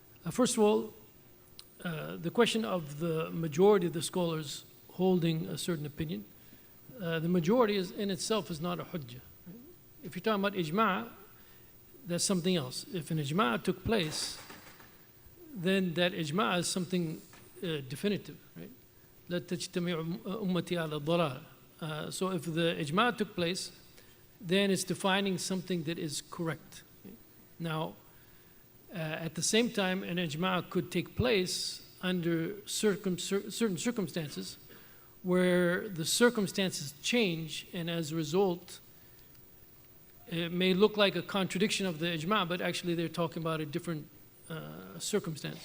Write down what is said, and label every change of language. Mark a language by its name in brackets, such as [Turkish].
[English] First of all, the question of the majority of the scholars holding a certain opinion, the majority in itself is not a hujjah. If you're talking about ijma', that's something else. If an ijma' took place, then that ijma' is something definitive, right? [Arabic] لا تجتمع أمتي على الضلال. [English] So if the ijma' took place, then it's defining something that is correct. Now, at the same time, an ijma' could take place under certain circumstances where the circumstances change, and as a result, it may look like a contradiction of the ijma', but actually they're talking about a different circumstance.